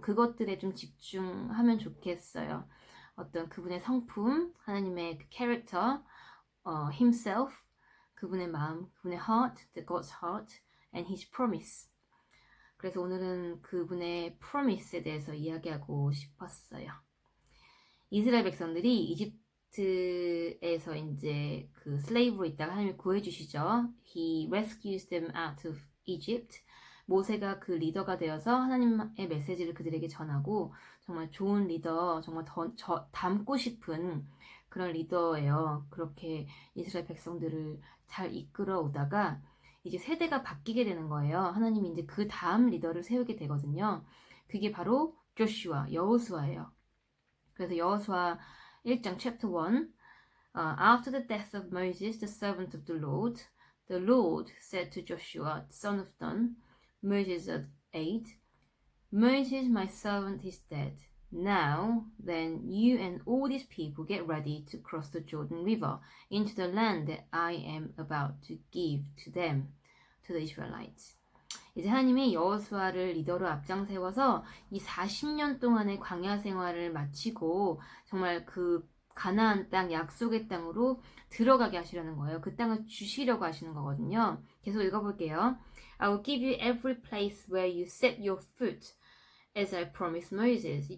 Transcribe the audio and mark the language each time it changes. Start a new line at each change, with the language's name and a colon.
Korean: 그것들에 좀 집중하면 좋겠어요. 어떤 그분의 성품, 하나님의 그 캐릭터, himself, 그분의 마음, 그분의 heart,
English: the God's heart, and his promise.
Korean: 그래서 오늘은 그분의 프로미스에 대해서 이야기하고 싶었어요. 이스라엘 백성들이 이집트에서 이제 그 슬레이브로 있다가 하나님이 구해주시죠.
English: He rescues them out of Egypt.
Korean: 모세가 그 리더가 되어서 하나님의 메시지를 그들에게 전하고 정말 좋은 리더, 정말 닮고 싶은 그런 리더예요. 그렇게 이스라엘 백성들을 잘 이끌어 오다가 이제 세대가 바뀌게 되는 거예요. 하나님이 이제 그 다음 리더를 세우게 되거든요. 그게 바로 조슈아, 여호수아예요.
English: 그래서
Korean: 여호수아 1장
English: chapter 1 After the death of Moses, the servant of the Lord said to Joshua, son of Nun, Moses of 8, Moses, my servant, is dead. Now, then, you and all these people get ready to cross the Jordan River into the land that I am about to give to them, to the Israelites.
Korean: 이제 하나님이 여호수아를 리더로 앞장 세워서 이 40년 동안의 광야 생활을 마치고 정말 그 가나안 땅, 약속의 땅으로 들어가게 하시려는 거예요. 그 땅을 주시려고 하시는 거거든요. 계속 읽어볼게요.
English: I will give you every place where you set your foot, as I promised Moses.